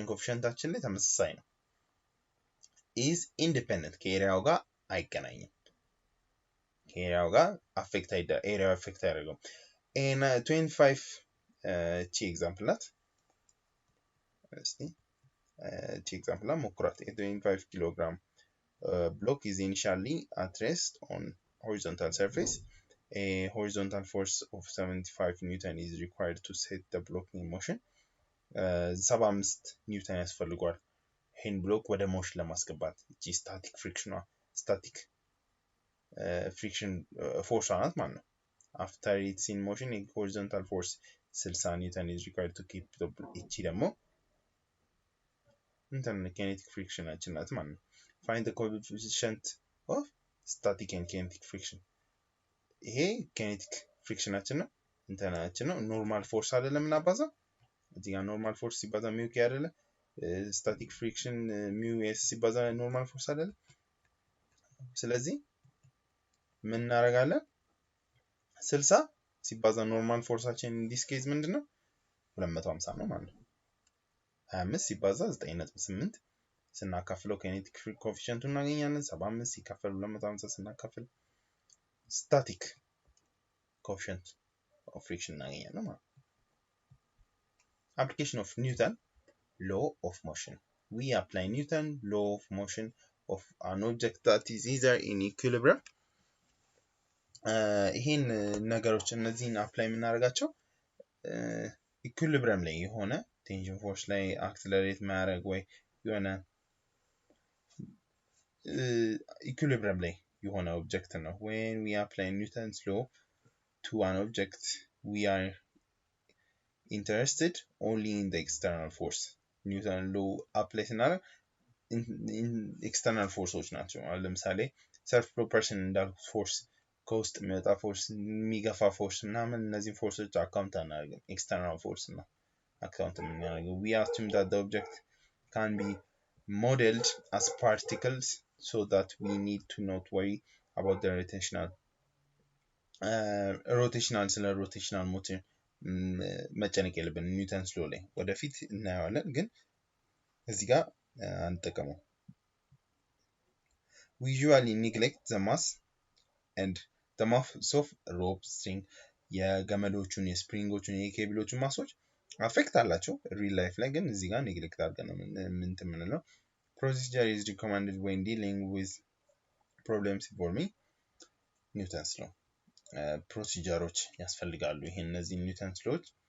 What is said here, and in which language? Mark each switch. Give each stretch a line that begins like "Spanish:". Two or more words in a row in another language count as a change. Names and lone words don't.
Amharic: ኮኤፊሺየንታችን ላይ ተመሳሳይ ነው
English: is independent
Amharic: ከኤሪያው ጋር አይገናኝም ከኤሪያው ጋር አፌክት ኤሪያው አፌክት ያደርገው and 25 ቺ ኤግዛምፕል ናት እስቲ ቺ ኤግዛምፕል ሞክራት
English: 25 ኪሎግራም block is initially at rest on horizontal surface a horizontal force of 75 newton is required to set the block in motion
Amharic: 75 ኒውተን ያስፈልጋል ይሄን ብሎክ ወደ ሞሽን ለማስገባት እቺ ስታቲክ
English: friction force
Amharic: ናት ማለት ነው
English: after it's in motion a horizontal force 60 newton is required to keep the
Amharic: እቺ ደግሞ
English: kinetic friction
Amharic: ናት ማለት ነው
English: find the coefficient of static and kinetic friction ይሄ kinetic frictionaችን ነው
Amharic: እንትናችን ነው ኖርማል ፎርስ አይደለም እናባዛው እዚህ ጋር ኖርማል ፎርስ ሲባዛ
English: mu k
Amharic: አይደለ
English: static friction mu s
Amharic: ሲባዛ ኖርማል ፎርስ አይደለ ስለዚህ ምን እናደርጋለን 60 ሲባዛ ኖርማል ፎርሳችን
English: in this case
Amharic: ምንድነው 250 ነው ማለት ነው 25 ሲባዛ 9.8 ስናካፍለው
English: kinetic coefficient
Amharic: እናገኛለን 75 ሲካፈል 250 ስናካፍል
English: static coefficient of friction
Amharic: እናገኛለን ማለት
English: application of Newton law of motion we apply Newton law of motion of an object that is either in equilibrium
Amharic: ይሄን ነገሮች እነዚህን አፕላይ የምናደርጋቸው ኢኩሊብሪየም ላይ የሆነ ቴንሽን ፎርስ ላይ አክሰለሬት ማድረግ ወይ የሆነ equilibrium ላይ የሆነ ኦብጀክት ነው
English: when we apply Newton's law to an object we are interested only in the external force Newton law apply
Amharic: ስናደርግ
English: external forces
Amharic: ናቸው ለምሳሌ
English: self propulsion
Amharic: እንዳልኩት ፎርስ ከውስጥ የሚወጣ ፎርስ የሚገፋ ፎርስ ምናምን እነዚህ ፎርሶች አካውንት አናደርግም external force ነው አካውንት የምናደርገው
English: we assume that the object can be modeled as particles so that we need to not worry about the rotational motion
Amharic: መጨነቅ የለብን ኒውተንስ ሎ ላይ ወደፊት እናያለን ግን እዚህ ጋር አንጠቀመው we
English: usually neglect the mass and the mass of rope string
Amharic: የገመዶቹን የስፕሪንጎቹን የኬብሎቹን ማሶች አፌክት አላቸው ሪል ላይፍ ላይ ግን እዚህ ጋር ኔግሌክት አድርገን ምን ተምንለው
English: procedure is recommended when dealing with problems involving Newton's law
Amharic: ፕሮሲጀሮች ያስፈልጋሉ ይሄ እነዚህ ኒውተንስ ሎዎች